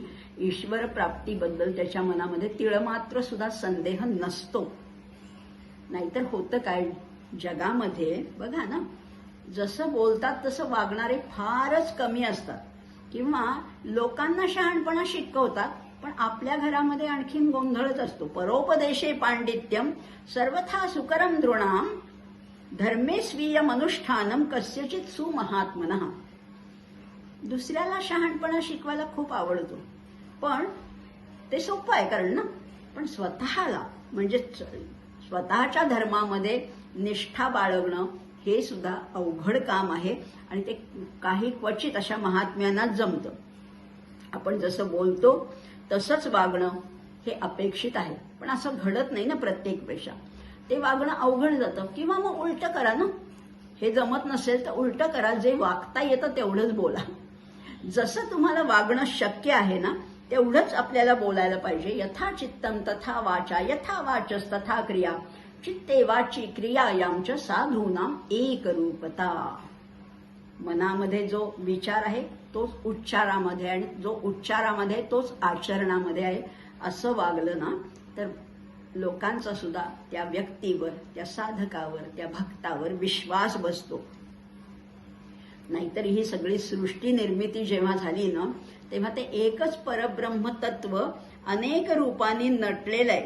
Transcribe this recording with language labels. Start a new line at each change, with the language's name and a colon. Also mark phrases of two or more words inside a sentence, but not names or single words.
Marathi: ईश्वर प्राप्तीबद्दल त्याच्या मनामध्ये तिळमात्र सुद्धा संदेह नसतो. नाहीतर होतं काय, जगामध्ये बघा ना, जसं बोलतात तसं वागणारे फारच कमी असतात, किंवा लोकांना शहाणपणा शिकवतात, पण आपल्या घरामध्ये आणखीन गोंधळच असतो.
Sanskrit: परोपदेशे पांडित्यम सर्वथा सुकरम नृणाम, धर्मे स्वीय मनुष्ठानम कस्यचित सुमहात्मनः.
Marathi: दुसऱ्याला शहाणपणा शिकवायला खूप आवडतो, पण ते सोपं आहे कारण ना, पण स्वतःला म्हणजे स्वतःच्या धर्मामध्ये निष्ठा बाळगणं हे सुद्धा अवघड काम आहे. आणि ते काही क्वचित अशा महात्म्यांनाच जमतं. आपण जसं बोलतो तसंच वागणं हे अपेक्षित आहे, पण असं घडत नाही ना प्रत्येक पेक्षा. ते वागणं अवघड जातं. किंवा मग उलटं करा ना, हे जमत नसेल तर उलटं करा, जे वागता येतं तेवढंच बोला. जसं तुम्हाला वागणं शक्य आहे ना तेवढंच आपल्याला बोलायला पाहिजे.
Sanskrit: यथा चित्तम तथा वाचा, यथा वाचस तथा क्रिया, चित्ते वाची क्रियायामच साधूनाम एक रूपता.
Marathi: मनामध्ये जो विचार आहे तोच उच्चारामध्ये, आणि जो उच्चारामध्ये तोच आचरणामध्ये आहे. असं वागलं ना तर लोकांचा सुद्धा त्या व्यक्तीवर, त्या साधकावर, त्या भक्तावर विश्वास बसतो. नाहीतर ही सगळी सृष्टी निर्मिती जेव्हा झाली ना, तेव्हा ते एकच परब्रह्म तत्व अनेक रूपांनी नटलेलं आहे.